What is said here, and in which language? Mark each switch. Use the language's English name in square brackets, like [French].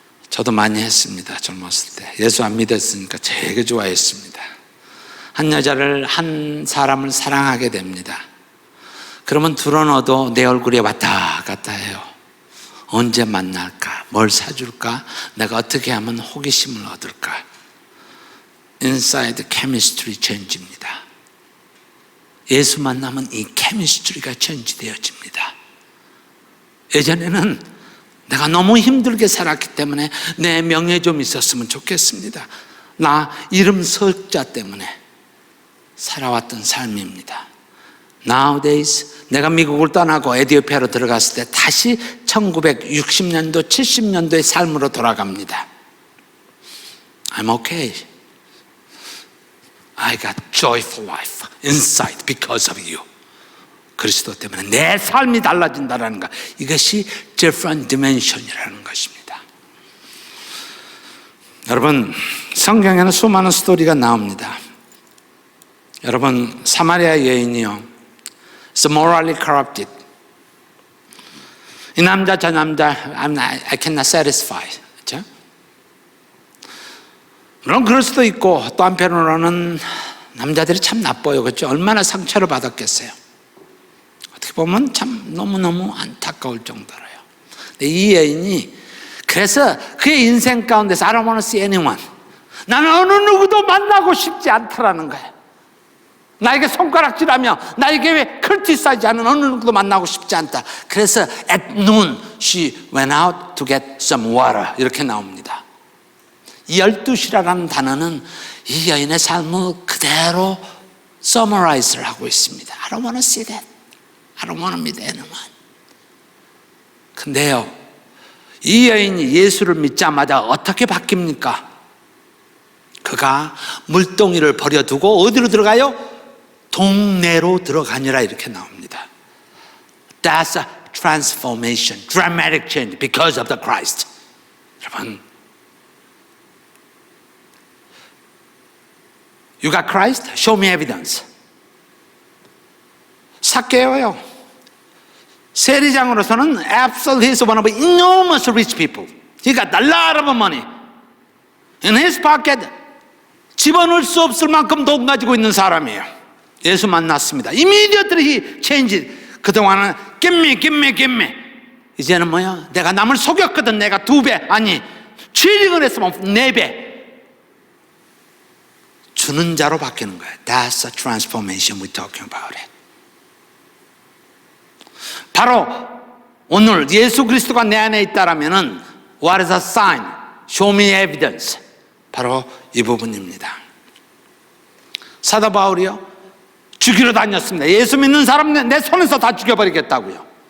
[Korean] 저도 많이 했습니다. 젊었을 때. 예수 안 믿었으니까 되게 좋아했습니다. 한 사람을 사랑하게 됩니다. 그러면 둘러너도 내 얼굴에 왔다 갔다 해요. 언제 만날까? 뭘 사줄까? 내가 어떻게 하면 호기심을 얻을까? [English] Inside chemistry change입니다. [Korean] 예수 만나면 이 chemistry가 change 되어집니다. 예전에는 내가 너무 힘들게 살았기 때문에 내 명예 좀 있었으면 좋겠습니다. 나 이름 석자 때문에 살아왔던 삶입니다. Nowadays 내가 미국을 떠나고 에티오피아로 들어갔을 때 다시 1960년도, 70년도의 삶으로 돌아갑니다. [English] I'm okay. I got joyful life inside because of you. [Korean] 그리스도 때문에 내 삶이 달라진다는 것. 이것이 [English] different dimension [Korean] 이라는 것입니다. 여러분, 성경에는 수많은 스토리가 나옵니다. 여러분, 사마리아 여인이요, [English] It's morally corrupted. [Korean] 이 남자 저 남자 [English] I cannot satisfy. [Korean] 그렇죠? 물론 그럴 수도 있고 또 한편으로는 남자들이 참 나빠요. 그렇죠? 얼마나 상처를 받았겠어요. 어떻게 보면 참 너무너무 안타까울 정도로요. 근데 이 여인이 그래서 그의 인생 가운데서 [English] I don't want to see anyone. [Korean] 나는 어느 누구도 만나고 싶지 않다라는 거예요. 나에게 손가락질하며 나에게 크리티사이즈하는 어느 누구도 만나고 싶지 않다. [English] 그래서 at noon she went out to get some water [Korean] 이렇게 나옵니다. 12시라는 단어는 이 여인의 삶을 그대로 summarize를 하고 있습니다. [English] I don't want to see that. I don't want to meet anyone. [Korean] 근데요, 이 여인이 예수를 믿자마자 어떻게 바뀝니까? 그가 물동이를 버려두고 어디로 들어가요? 동네로 들어가니라 이렇게 나옵니다. [English] That's a transformation, dramatic change because of the Christ. 여러분, You got Christ? Show me evidence. [Korean] 삭개오요. 세리장으로서는 [English] absolutely he's one of enormous rich people. He got a lot of money. In his pocket, [Korean] 집어넣을 수 없을 만큼 돈 가지고 있는 사람이에요. 예수 만났습니다. [English] Immediately he changed. [Korean] 그동안은 [English] give me. [Korean] 이제는 뭐야? 내가 남을 속였거든. 내가 2배, 아니 취직을 했으면 4배. 주는 자로 바뀌는 거예요. [English] That's the transformation we're talking about it. [Korean] 바로 오늘 예수 그리스도가 내 안에 있다라면은 [English] What is a sign? Show me evidence. [Korean] 바로 이 부분입니다. 사도 바울이요, 죽이러 다녔습니다. 예수 믿는 사람 내 손에서 다 죽여버리겠다고요.